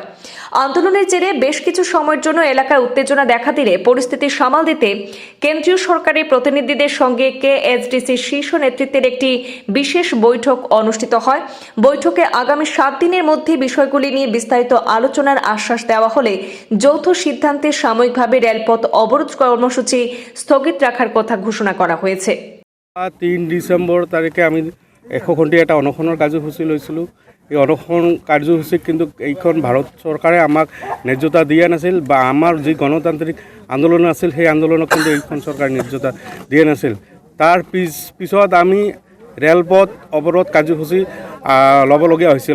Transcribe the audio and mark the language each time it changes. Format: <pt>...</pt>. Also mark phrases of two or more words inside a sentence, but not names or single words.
<bn>আন্দোলনের জেরে বেশ কিছু সময়ের জন্য এলাকায় উত্তেজনা দেখা দিলে পরিস্থিতি সামাল দিতে কেন্দ্রীয় সরকারের প্রতিনিধিদের সঙ্গে কেএসডিসির শীর্ষ নেতৃত্বের একটি বিশেষ বৈঠক অনুষ্ঠিত হয়। বৈঠকে আগামী 7 দিনের মধ্যে বিষয়গুলি নিয়ে বিস্তারিত আলোচনার আশ্বাস দেওয়া হলে যৌথ সিদ্ধান্তে সাময়িকভাবে রেলপথ অবরোধ কর্মসূচি স্থগিত রাখার কথা ঘোষণা করা হয়েছে।</bn> <as>3 ডিসেম্বৰ তাৰিখে আমি 100 ঘণ্টিয়া এটা অনশনৰ কাৰ্যসূচী লৈছিলোঁ। এই অনশন কাৰ্যসূচীক কিন্তু এইখন ভাৰত চৰকাৰে আমাক ন্যায্যতা দিয়া নাছিল বা আমাৰ যি গণতান্ত্ৰিক আন্দোলন আছিল সেই আন্দোলনক কিন্তু এইখন চৰকাৰে ন্যায্যতা দিয়া নাছিল। তাৰ পিছত আমি ৰেলপথ অৱৰোধ কাৰ্যসূচী ল'বলগীয়া হৈছিল।</as>